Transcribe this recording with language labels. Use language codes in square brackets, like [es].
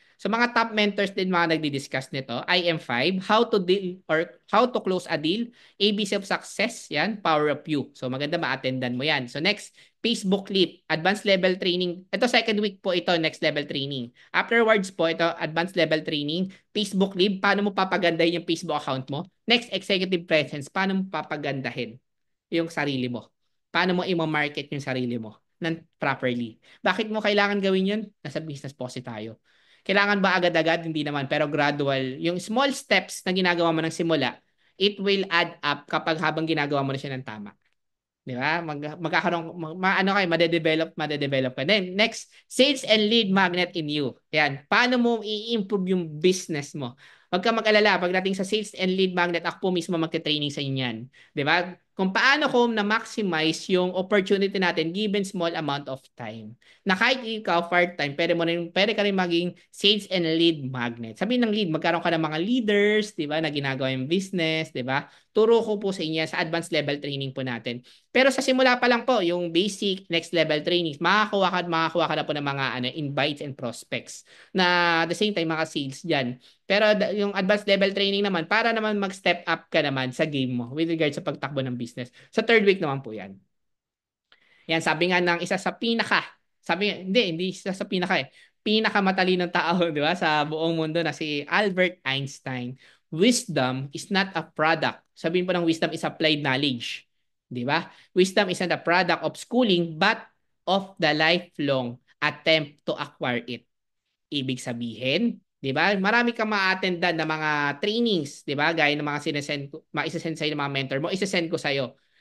[tl] So, mga top mentors din mga nagdi-discuss nito. [en] I am 5, how to deal or how to close a deal, ABC of success, yan, power of you. [tl] So, maganda ma-attendan mo yan. So, next, Facebook Leap, advanced level training. Ito second week po ito, next level training. Afterwards po, ito advanced level training. Facebook Live, paano mo papagandahin yung Facebook account mo? Next, executive presence, paano mo papagandahin yung sarili mo? Paano mo i-market yung sarili mo properly? Bakit mo kailangan gawin yun? Nasa business po kasi tayo. Kailangan ba agad-agad? Hindi naman, pero gradual. Yung small steps na ginagawa mo ng simula, it will add up kapag habang ginagawa mo na siya ng tama. Di ba? Magkakaroon, ano kayo, madedevelop ka. [en] Then, next, sales and lead magnet in you. [tl] Yan. Paano mo i-improve yung business mo? Huwag ka mag-alala. Pagdating sa sales and lead magnet, ako po mismo magte-training sa inyo yan. Di ba? Kung paano ko na-maximize yung opportunity natin given small amount of time. Na kahit ikaw part-time, pwede ka rin maging sales and lead magnet. Sabihin ng lead, magkaroon ka ng mga leaders, di ba, na ginagawa yung business, di ba? Turo ko po sa inyo sa advanced level training po natin. Pero sa simula pa lang po, yung basic, next level trainings, makakuha ka na po ng mga invites and prospects na at the same time mga sales dyan. Pero yung advanced level training naman, para naman mag-step up ka naman sa game mo with regards sa pagtakbo ng business. Sa third week naman po yan. Yan, sabi nga ng isa sa hindi isa sa pinaka pinakamatalinong tao, di ba, sa buong mundo na si Albert Einstein. [en] Wisdom is not a product. Sabihin po ng wisdom is applied knowledge. Di ba? Wisdom is not a product of schooling but of the lifelong attempt to acquire it. [tl] Ibig sabihin, 'di ba? Marami kang ma-attendan na mga trainings, 'di ba? Gaya ng mga sinesend ko, maisesend sa ng mga mentor mo, isesend ko sa iyo.